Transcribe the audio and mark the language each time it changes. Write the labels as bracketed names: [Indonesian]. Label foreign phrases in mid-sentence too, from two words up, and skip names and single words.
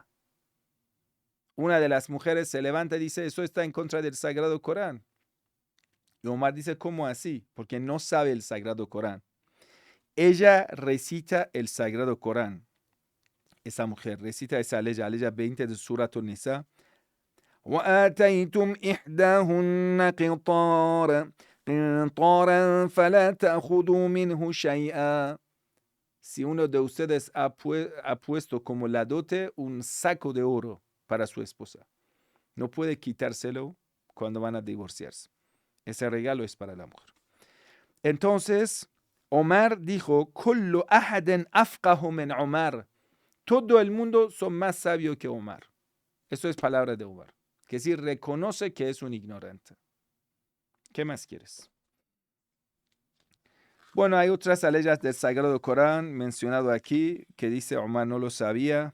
[Spanish] Una de las mujeres se levanta y dice, eso está en contra del Sagrado Corán. Y Omar dice, ¿cómo así? Porque no sabe el Sagrado Corán. Ella recita el Sagrado Corán. Esa mujer recita esa ley 20 de Surat Nisa. [Arabic] وآتيتم إحداهن قنطارا فلا تأخذوا منه شيئا. [Spanish] Si uno de ustedes ha puesto como la dote un saco de oro para su esposa, no puede quitárselo cuando van a divorciarse. Ese regalo es para la mujer. Entonces, Omar dijo, [Arabic] كل أحد أفقه من عمر. [Spanish] Todo el mundo son más sabios que Omar. Eso es palabra de Omar. Que decir, reconoce que es un ignorante. ¿Qué más quieres? Bueno, hay otras aleyas del Sagrado Corán mencionado aquí que dice Omar no lo sabía.